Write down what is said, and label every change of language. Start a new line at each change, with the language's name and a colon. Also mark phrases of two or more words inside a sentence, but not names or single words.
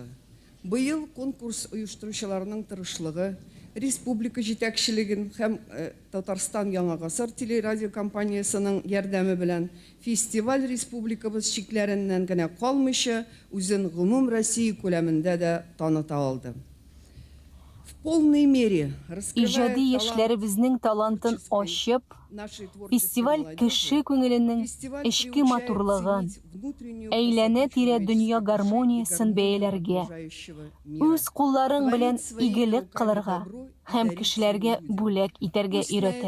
Tatar: Быел конкурс оештыручыларының тырышлыгы, республика җитәкчелеген һәм Татарстан Яңа гасыр телерадио компаниясының ярдәме белән фестиваль республикабыз чикләреннән генә калмыйча, үзен гомум Россия күләмендә дә таныта алды.
Russian: В полной мере
Tatar: Иҗади яшьләребезнең талантын ачып, фестиваль кеше күңеленең эчке матурлыгын, әйләнә-тирә дөнья гармониясын бәяләргә, үз кулларың белән игелек кылырга һәм кешеләргә бүләк итәргә өйрәтә.